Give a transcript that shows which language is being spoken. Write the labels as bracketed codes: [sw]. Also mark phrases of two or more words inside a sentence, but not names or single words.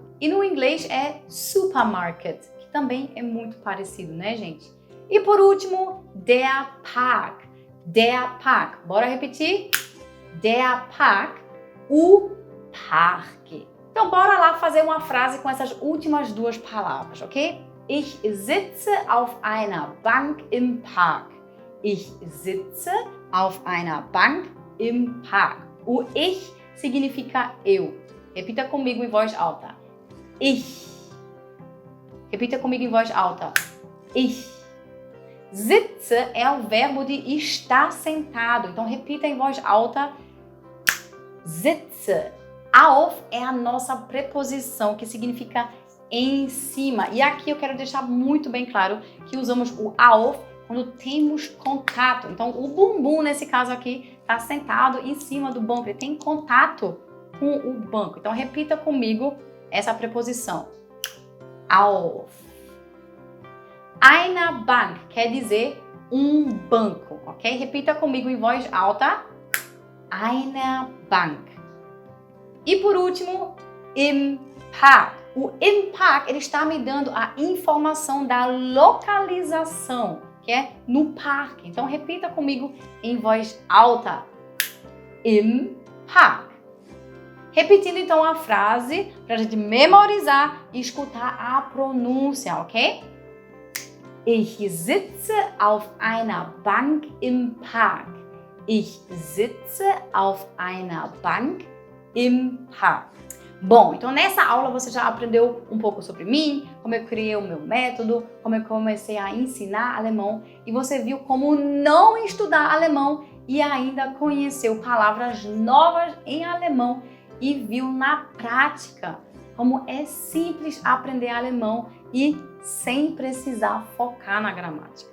[pt] E no inglês é supermarket, que também é muito parecido, né, gente? E por último, [de] der Park. Der Park. [pt] Bora repetir? [de] Der Park, [pt] o parque. Então, bora lá fazer uma frase com essas últimas duas palavras, ok? [de] Ich sitze auf einer Bank im Park. Ich sitze auf einer Bank im Park. [pt] O ich significa eu. Repita comigo em voz alta. Ich. Repita comigo em voz alta. Ich. Sitze é o verbo de estar sentado. Então, repita em voz alta. Sitze. Auf é a nossa preposição, que significa em cima. E aqui eu quero deixar muito bem claro que usamos o auf quando temos contato. Então, o bumbum, nesse caso aqui, está sentado em cima do banco. Ele tem contato com o banco. Então, repita comigo essa preposição. Auf. [de] Eine Bank [pt] quer dizer um banco, ok? Repita comigo em voz alta. [de] Eine Bank. [pt] E por último, [de] im Park. [pt] O [de] im Park, [pt] ele está me dando a informação da localização, que é no parque. Então, repita comigo em voz alta. [de] Im Park. [pt] Repetindo, então, a frase para a gente memorizar e escutar a pronúncia, ok? [de] Ich sitze auf einer Bank im Park. Ich sitze auf einer Bank im Park. [pt] Bom, então nessa aula você já aprendeu um pouco sobre mim, como eu criei o meu método, como eu comecei a ensinar alemão e você viu como não estudar alemão e ainda conheceu palavras novas em alemão e viu na prática como é simples aprender alemão e sem precisar focar na gramática.